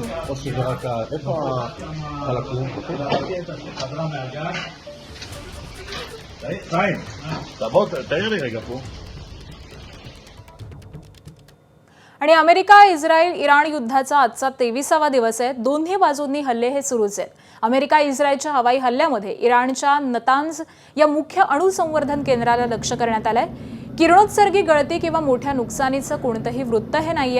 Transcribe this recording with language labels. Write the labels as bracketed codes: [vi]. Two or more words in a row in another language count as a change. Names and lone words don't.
[he] או שזה רק איפה החלקים? חיים, תבוא, תאיר לי רגע פה. [mr] आणि अमेरिका इस्रायल इराण युद्धाचा आजचा 23वा दिवस आहे. दोन्ही बाजूंनी हल्ले हे सुरूच आहेत. अमेरिका इस्रायलच्या हवाई हल्ल्यामध्ये इराणच्या नतांज या मुख्य अणुसंवर्धन केंद्राला लक्ष्य करण्यात आलंय. किरणोत्सर्गी गळती किंवा मोठ्या नुकसानीचं कोणतंही वृत्त हे नाहीये.